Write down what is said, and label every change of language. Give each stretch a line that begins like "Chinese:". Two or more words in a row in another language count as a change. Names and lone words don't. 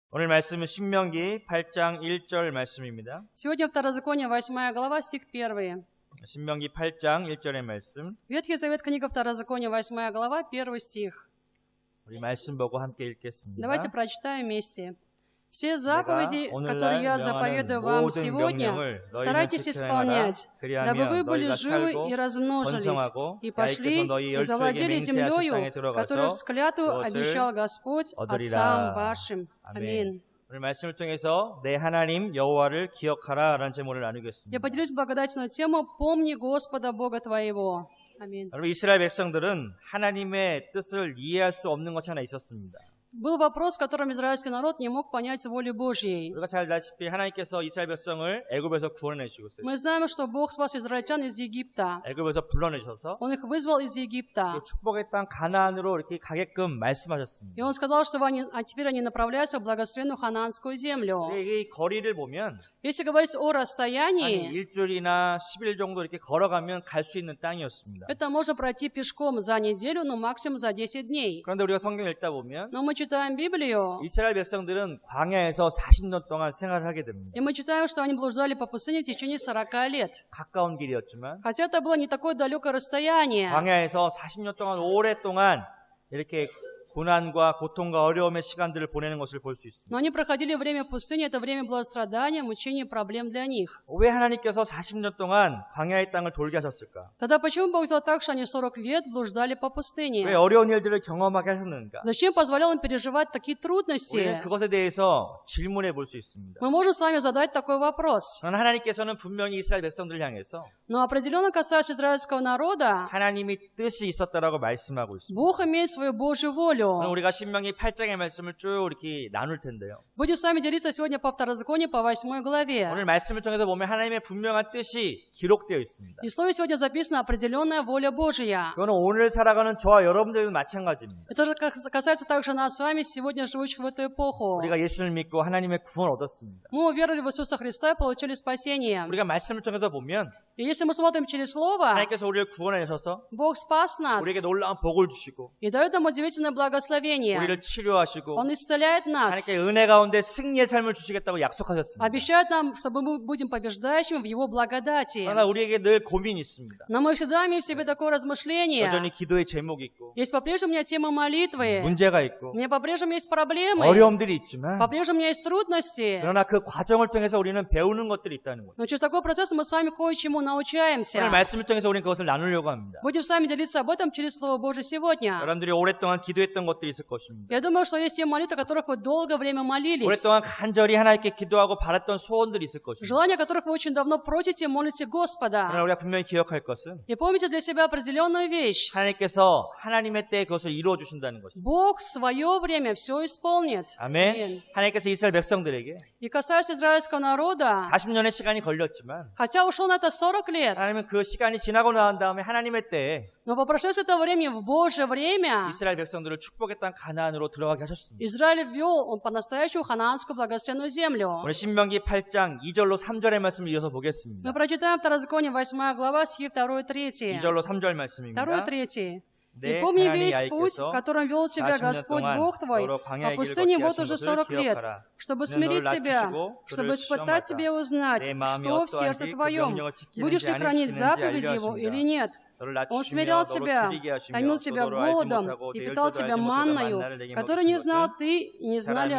Korean: 말씀은 신명기 8장 1절 말씀입니다.
Russian: Сегодня Второзаконие, 8 глава, стих 1.
Korean: 신명기 8장 1절의 말씀.
Russian: Ветхий Завет, книга Второзакония, 8 глава, 1 стих.
Korean: 우리 말씀 보고 함께 읽겠습니다.
Russian: Давайте прочитаем вместе. Все заповеди, которые я заповедую вам сегодня, старайтесь исполнять, дабы вы были живы и размножились, и пошли и завладели землею, которую в клятву обещал Господь отцам вашим. Аминь.
Korean: 오늘 말씀을 통해서 내 하나님 여호와를 기억하라라는 제목을 나누겠습니다.
Russian: Я поделюсь благодатной тему «Помни Господа Бога твоего». Аминь.
Korean: 여러분, 이스라엘 백성들은 하나님의 뜻을 이해할 수 없는 것이 하나 있었습니다.
Russian: Был вопрос, в котором израильский народ не мог понять воли Божьей.
Korean: 우리가 잘 알다시피 하나님께서 이스라엘 백성을 애굽에서 구원해내시고 있어요.
Russian: Мы знаем, что Бог спас израильтян из Египта.
Korean: 애굽에서 불러내셔서
Russian: Он их вызвал из Египта.
Korean: 축복의 땅 가나안으로 이렇게 가게끔 말씀하셨습니다.
Russian: И Он сказал, что теперь они направляются в благословенную ханаанскую землю.
Korean: 이 거리를 보면
Russian: Если говорить о расстоянии,
Korean: 일주일이나 10일 정도 이렇게 걸어가면 갈 수 있는 땅이었습니다.
Russian: это можно пройти пешком за неделю, но максимум за 10 дней.
Korean: 그런데 우리가 성경 읽다 보면
Russian: Но мы читаем Библию,
Korean: 이스라엘 백성들은 광야에서 40년 동안 생활을 하게 됩니다.
Russian: и мы читаем, что они блуждали по пустыне в течение 40 лет.
Korean: 가까운 길이었지만
Russian: Хотя это было не такое далекое расстояние.
Korean: 광야에서 40년 동안 오랫동안 이렇게 고난과 고통과 어려움의 시간들을 보내는 것을 볼 수 있습니다.
Russian: Но они проходили время пустыни, это время было страдания, мучений, проблем для них.
Korean: 왜 하나님께서 40년 동안 광야의 땅을 돌게 하셨을까?
Russian: Тогда почему Бог сделал так, что они 40 лет блуждали по
Korean: 왜
Russian: пустыне?
Korean: 어려운 일들을 경험하게 하셨는가?
Russian: Зачем позволял им переживать такие
Korean: 우리는
Russian: трудности?
Korean: 그것에 대해서 질문해 볼 수 있습니다.
Russian: Мы можем с вами задать такой вопрос.
Korean: 그러나 하나님께서는 분명히 이스라엘 백성들을 향해서
Russian: Но определенно касаясь израильского народа,
Korean: 하나님이 뜻이 있었다라고 말씀하고 있습니다.
Russian: Бог имеет свою Божью волю.
Korean: 그럼 우리가 신명기 8장의 말씀을 쭉 이렇게 나눌 텐데요.
Russian: Будем с вами делиться сегодня по Второзаконию, по 8 главе.
Korean: 오늘 말씀을 통해서 보면 하나님의 분명한 뜻이 기록되어 있습니다.
Russian: И в слове сегодня записана определенная воля Божья.
Korean: 그거는 오늘 살아가는 저와 여러분들도 마찬가지입니다.
Russian: Это же касается также нас с вами, сегодня живущих в эту эпоху.
Korean: 우리가 예수를 믿고 하나님의 구원 얻었습니다.
Russian: Мы уверовали в Иисуса Христа и получили спасение.
Korean: 우리가 말씀을 통해서 보면
Russian: И если мы смотрим через Слово,
Korean: 하나님께서 우리를 구원하셔서
Russian: Бог спас нас
Korean: 우리에게 놀라운 복을 주시고
Russian: и дает нам удивительное благословение.
Korean: 우리를 치료하시고
Russian: Он исцеляет нас,
Korean: 하나님께 은혜 가운데 승리의 삶을 주시겠다고 약속하셨습니다.
Russian: обещает нам, чтобы мы будем побеждающими в Его благодати.
Korean: 그러나 우리에게 늘 고민이 있습니다.
Russian: Но мы всегда имеем в себе такое размышление.
Korean: 여전히 기도의 제목이 있고
Russian: Есть по-прежнему у меня тема молитвы.
Korean: 문제가 있고
Russian: У меня по-прежнему есть проблемы.
Korean: 어려움들이 있지만
Russian: По-прежнему у меня есть трудности.
Korean: 그러나 그 과정을 통해서 우리는 배우는 것들이 있다는 거죠.
Russian: Но через такой процесс мы с вами кое-чему 나учаемся.
Korean: 오늘 말씀을 통해서 우리는 그것을 나누려고 합니다.
Russian: Будем с вами делиться об этом через Слово Божие сегодня.
Korean: 여러분들이 오랫동안 기도했던 것들이 있을 것입니다.
Russian: Я думаю, что есть те молитвы, о которых вы долгое время молились.
Korean: 오랫동안 간절히 하나님께 기도하고 바랐던 소원들이 있을 것입니다.
Russian: Желания, о которых вы очень давно просите, молите
Korean: 그러나
Russian: Господа.
Korean: 우리가 분명히 기억할 것은
Russian: И помните для себя определенную вещь.
Korean: 하나님께서 하나님의 때에 그것을 이루어 주신다는 것입니다.
Russian: Бог в свое время все исполнит.
Korean: 아멘. 하나님께서 이스라엘 백성들에게
Russian: И касаясь израильского народа,
Korean: 40년의 시간이 걸렸지만
Russian: хотя ушел на это 40 лет,
Korean: 하나님은 그 시간이 지나고 난 다음에 하나님의 때에
Russian: но по прошествии этого времени, в Божье время,
Korean: 이스라엘 백성들을 축복의 땅 가나안으로 들어가게 하셨습니다.
Russian: Израиль ввел он по-настоящему ханаанскую благословенную землю.
Korean: 오늘 신명기 8장 2절로 3절의 말씀을 이어서 보겠습니다.
Russian: Мы прочитаем Второзаконие, 8 глава, стихи 2 и 3.
Korean: 2절로 3절 말씀입니다.
Russian: 2 и 3.
Korean: 네,
Russian: «И помни
Korean: 하나님
Russian: весь путь,
Korean: 야훼께서
Russian: которым вел тебя
Korean: 40년
Russian: Господь
Korean: 동안
Russian: Бог твой,
Korean: 너로
Russian: по
Korean: 광야의 길을
Russian: пустыне
Korean: 걷게
Russian: вот
Korean: 하신
Russian: уже
Korean: 것을
Russian: 40 лет,
Korean: 기억하라.
Russian: чтобы
Korean: 그는
Russian: смирить
Korean: 너를
Russian: тебя,
Korean: 낮추시고
Russian: чтобы
Korean: 그를
Russian: испытать
Korean: 시험하사
Russian: тебе узнать,
Korean: 내 마음이
Russian: что в сердце
Korean: 어떠한지 그
Russian: твоем,
Korean: 명령을 지키는지
Russian: будешь ли
Korean: 안
Russian: хранить
Korean: 지키는지
Russian: заповеди
Korean: 알려
Russian: его
Korean: 하십니다.
Russian: или нет.
Korean: 너를
Russian: Он
Korean: 낮추시며
Russian: смирял
Korean: 너로
Russian: тебя,
Korean: 줄이게 하시며
Russian: томил тебя
Korean: 또 너로 알지
Russian: голодом
Korean: 못하고
Russian: и
Korean: 내
Russian: питал
Korean: 열조도
Russian: тебя
Korean: 알지 못하고
Russian: манною,
Korean: 만나를 내게
Russian: которую не
Korean: 먹인
Russian: знал
Korean: 것은
Russian: ты и не знали